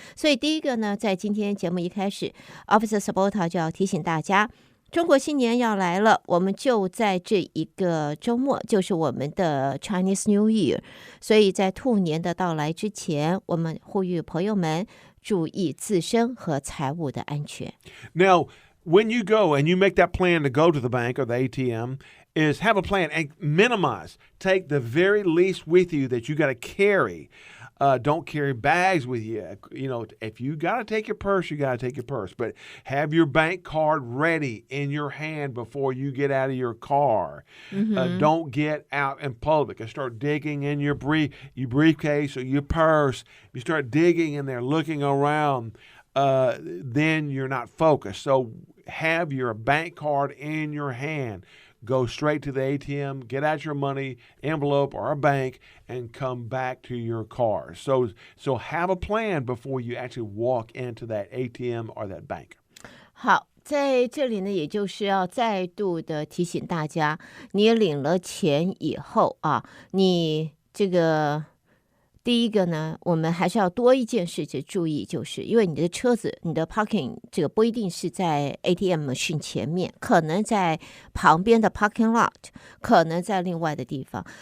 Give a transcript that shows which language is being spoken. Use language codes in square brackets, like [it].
[zh] 所以第一个呢，在今天节目一开始 Officer Sabota 就要提醒大家，中国新年要来了，我们就在这一个周末，就是我们的 Chinese New Year， 所以在兔年的到来之前，我们呼吁朋友们注意自身和财务的安全。 [en] Now, when you go and you make that plan to go to the bank or the ATM, is have a plan and minimize. Take the very least with you that you got to carry. Don't carry bags with you. You know, if you got to take your purse, you got to take your purse. But have your bank card ready in your hand before you get out of your car. Don't get out in public and start digging in your briefcase or your purse. You start digging in there, looking around. Then you're not focused. So have your bank card in your hand. Go straight to the ATM, get out your money envelope or a bank, and come back to your car. So have a plan before you actually walk into that ATM or that bank. [zh] 好，在这里呢，也就是要再度的提醒大家，你领了钱以后啊，你这个第一个呢，我们还是要多一件事情注意，就是因为你的车子，你的 parking 这个不一定是在 ATM machine 前面，可能在旁边的 parking lot， 可能在另外的地方。